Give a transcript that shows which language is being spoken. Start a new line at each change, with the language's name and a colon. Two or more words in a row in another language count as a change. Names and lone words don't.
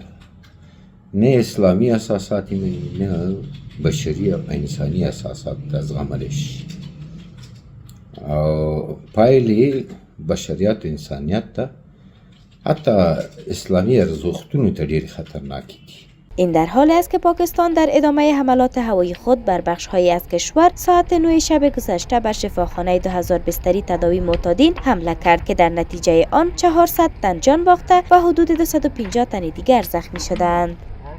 Pashto: نه اسلامي اساسات یې نه بشري او انساني اساسات ته زغملی شي او پایلې بشریت و انسانیت ته حتی اسلامی ارزښتونو ته ډېرې خطرناکې دي.
Persian: این در حالی است که پاکستان در ادامه حملات هوایی خود بر بخش‌هایی از کشور ساعت 9 شب گذشته بر شفاخانه 2000 بستری تداوی معتادین حمله کرد که در نتیجه آن 400 تن جان باخته و حدود 250 تن دیگر زخمی شدند.